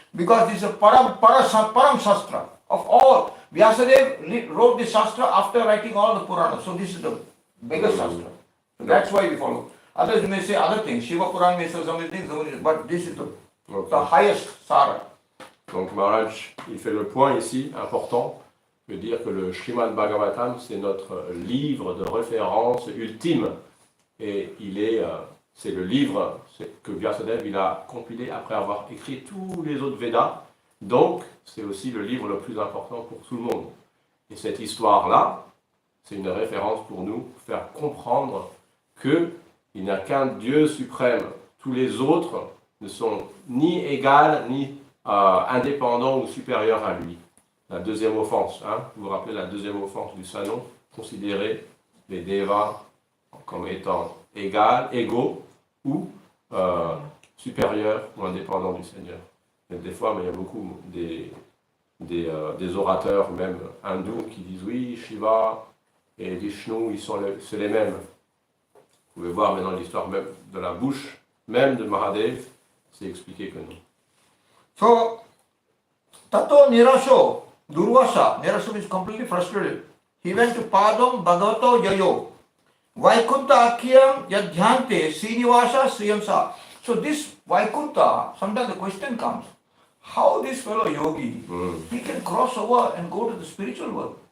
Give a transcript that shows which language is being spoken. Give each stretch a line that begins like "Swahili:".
English: Because this is a Param Shastra of all. Vyasadeva wrote this Shastra after writing all the Puranas. So this is the biggest Shastra. So that's why we follow. Others may say other things. Shiva Puran may say so many things, but this is the highest Sara.
French: Donc Maharaj, il fait le point ici, important, de dire que le Srimad Bhagavatam, c'est notre livre de référence ultime. Et c'est le livre que Vyasadeva il a compilé après avoir écrit tous les autres Védas. Donc, c'est aussi le livre le plus important pour tout le monde. Et cette histoire-là, c'est une référence pour nous, pour faire comprendre qu'il n'y a qu'un Dieu suprême. Tous les autres ne sont ni égaux, ni indépendants ou supérieurs à lui. La deuxième offense, vous vous rappelez la deuxième offense du Sanon, considérer les Devas comme étant égaux ou supérieurs ou indépendants du Seigneur. Et des fois, il y a beaucoup des orateurs, même hindous, qui disent oui, Shiva et Vishnu, c'est les mêmes. Vous pouvez voir maintenant l'histoire même de la bouche, même de Mahadev, c'est expliqué que non.
English: So,
Sanskrit: Tato Nirasho,
English: Durvasa, Nirasho is completely frustrated. He went to
Sanskrit: Padam Bhagavato Jayo, Vaikunta Akyam Yadhyante Srinivasa Sriyamsa.
English: So this Vaikunta, sometimes the question comes, how this fellow yogi, he can cross over and go to the spiritual world.